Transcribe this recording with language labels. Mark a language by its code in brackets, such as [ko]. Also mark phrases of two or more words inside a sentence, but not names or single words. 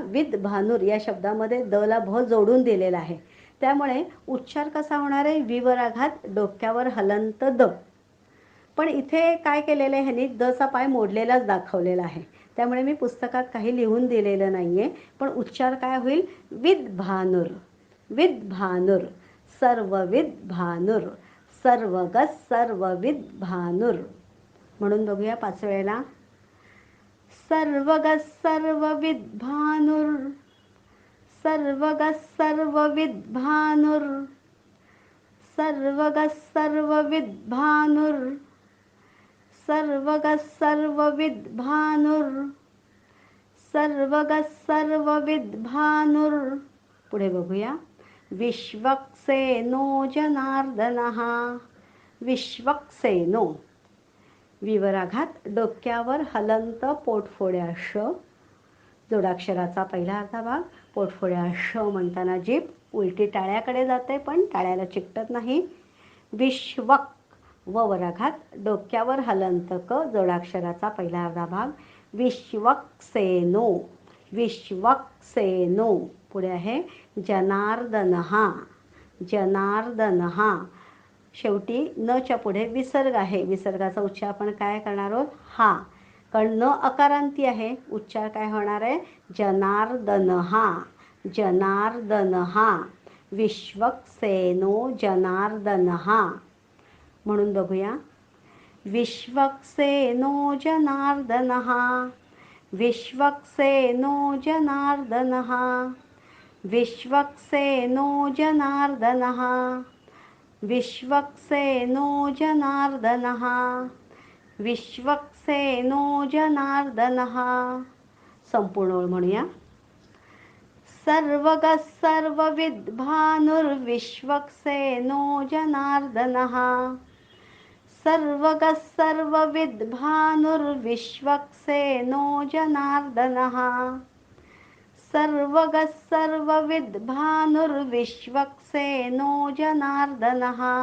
[sa] विद भानुर [mr] या शब्दामध्ये द ला भ जोडून दिलेला आहे. त्यामुळे उच्चार कसा होणार आहे? विवर आघात, डोक्यावर हलंत द. पण इथे काय केलेलं आहे ह्यांनी? दचा पाय मोडलेलाच दाखवलेला आहे. त्यामुळे मी पुस्तकात काही लिहून दिलेलं नाही आहे. पण उच्चार काय होईल? [sa] विद भानुर. विद भानुर. सर्वविद भानुर. सर्वगस सर्वविद भानुर. [mr] म्हणून बघूया 5 वेळेला. [sa] सर्वगस सर्वविद भानुर. सर्वगस सर्वविद भानुर. सर्वगस सर्वविद भानुर. सर्वगस सर्वविद भानुर. सर्वगस सर्वविद भानुर. [mr] पुढे बघूया. [sa] विश्वक्सेनो जनार्दनः. विश्वक्सेनो. [mr] विवर आघात, डोक्यावर हलंत, पोटफोड्या श. जोडाक्षराचा पहिला अर्धा भाग. पोटफोड्या श म्हणताना जीभ उलटी टाळ्याकडे जाते, पण टाळ्याला चिकटत नाही. [sa] विश्वक. [mr] ववर आघात, डोक्यावर हलंत क. जोडाक्षराचा पहिला अर्धा भाग. [sa] विश्वक्सेनो. विश्वक्सेनो. [mr] पुढे आहे [sa] जनार्दनः. जनार्दनः. [mr] शेवटी न च्या पुढे विसर्ग आहे. विसर्गाचा उच्चार आपण काय करणार आहोत? हा. कारण न अकारांती आहे. उच्चार काय होणार आहे? [sa] जनार्दनः. जनार्दनः. विश्वक्सेनो जनार्दनः. [mr] म्हणून बघूया. [sa] विश्वक्सेनो जनार्दनः. विश्वक्सेनो जनार्दनः. विश्वक्सेनो जनार्दनः. विश्वक्सेनो जनार्दनः. विश्वक्सेनो जनार्दनः. [mr] संपूर्ण ओळ म्हणूया. [sa] सर्वगस सर्वविद भानुर्विश्वक्सेनो जनार्दनः. सर्वगस सर्वविद भानुर्विश्वक्सेनो जनार्दनः. सर्वगस सर्वविद भानुर्विश्वक्सेनो जनार्दनः.